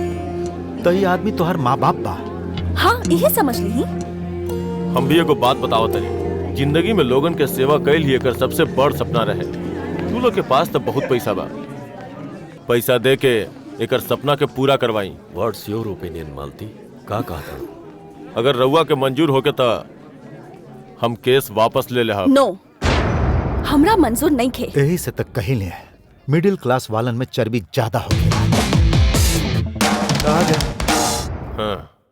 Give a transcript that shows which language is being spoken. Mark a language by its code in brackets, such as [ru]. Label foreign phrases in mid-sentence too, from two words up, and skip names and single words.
[bho] तो ये आदमी तोहर माँ बाप बा। हाँ, यही समझ ली। हम भी एगो बात बताओ तनी, जिंदगी में लोगन के सेवा कैल ही एकर सबसे बड़ सपना रहे। तू लोग के पास तो बहुत पैसा बा, पैसा दे के एकर सपना के पूरा करवाई। [en] What's your opinion Malti? [bho] का कहता? अगर रउआ के मंजूर होके तो हम केस वापस ले लेहब। नो, हमरा मंजूर नहीं खे। यही से तक कहीं ले मिडिल क्लास वालन में चर्बी ज्यादा हो गया। हाँ।